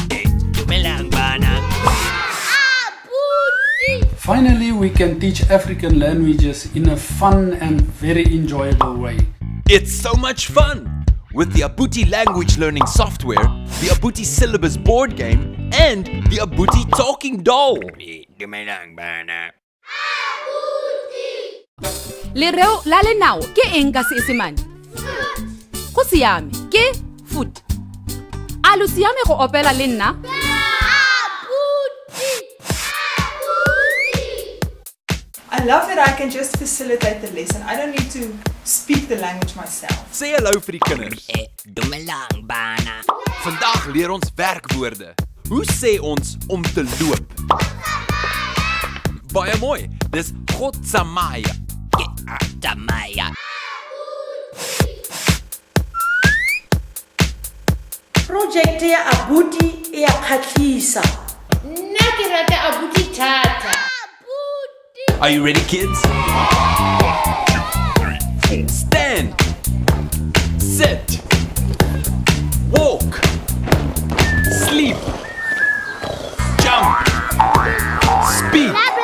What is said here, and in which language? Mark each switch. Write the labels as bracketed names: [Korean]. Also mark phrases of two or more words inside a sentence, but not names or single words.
[English] Finally, we can teach African languages in a fun and very enjoyable way. It's so much fun! With the Abuti language learning software, the Abuti Syllabus board game, and the Abuti talking doll. [Tswana] Lereo la lenao ke eng ka Seesemane? Go siame ke foot. A lo siame go opela le nna? [English] I love that I can just facilitate the lesson. I don't need to speak the language myself. Say hello [Afrikaans] vir die kinders. Vandag leer ons werkwoorde. Hoe sê ons om te loop? Baie mooi. Dis Gotsamaya. [Tswana] Project ya Abuti e a khatlisa. Nna ke rata Abuti thata. [English] Are you ready, kids? 1, 2, 3, 4. Stand. Sit. Walk. Sleep. Jump. Speak.